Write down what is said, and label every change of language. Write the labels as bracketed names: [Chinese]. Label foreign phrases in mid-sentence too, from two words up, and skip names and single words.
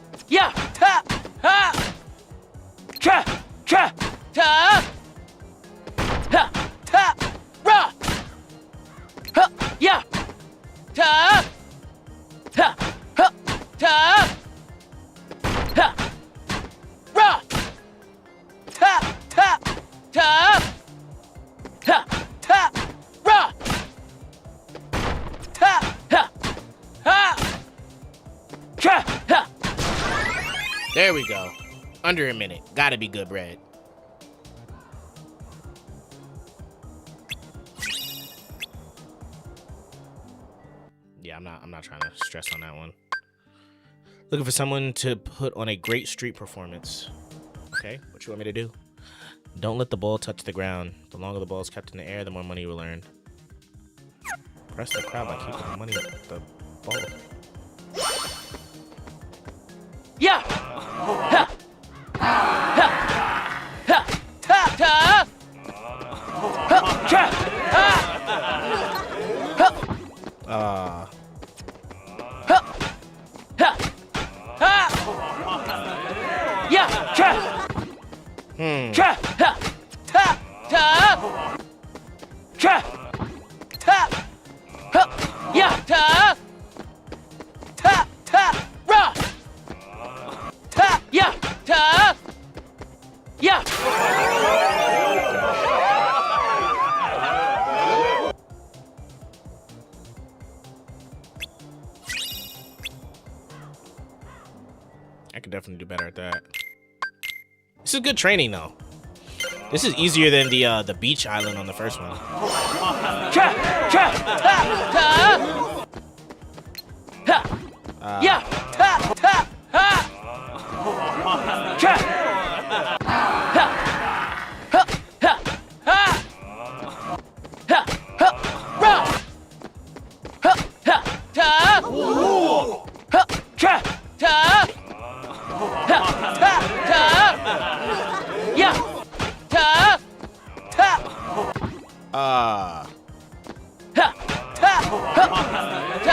[English] Yeah, ta, ha, cha, cha, ta, ha, ta, ra, ha, yeah, ta, ha, ha, ta, ha, ra, ta, ta, ta, ha, ta, ra, ta, ha, ha, cha, ha. There we go. Under a minute. Gotta be good bread. Yeah, I'm not trying to stress on that one. Looking for someone to put on a great street performance. Okay, what you want me to do? Don't let the ball touch the ground. The longer the ball is kept in the air, the more money you will earn. Press the crowd by keeping the money the ball. Yeah. Ha. Ha. Ha. Ta ta. Ha. Cha. Ha. Ha. Ha. Ha. Ha. Yeah. Cha. Cha. Ha. Ta ta. Cha. Ta. Ha. Yeah. Ta. Ta ta. Ra. Ta, yeah, ta, yeah. I could definitely do better at that. This is good training though. This is easier than the beach island on the first one. Cha, cha, ta, ta. Ha. Yeah, ta, ta, ha. Cha. Ha. Ha. Ha. Ha. Ha. Ha. Ra. Ha. Ha. Ta. Ha. Cha. Ta. Ha. Ta. Ta. Yeah. Ta. Ta. Ha. Ta. Ha. Ta.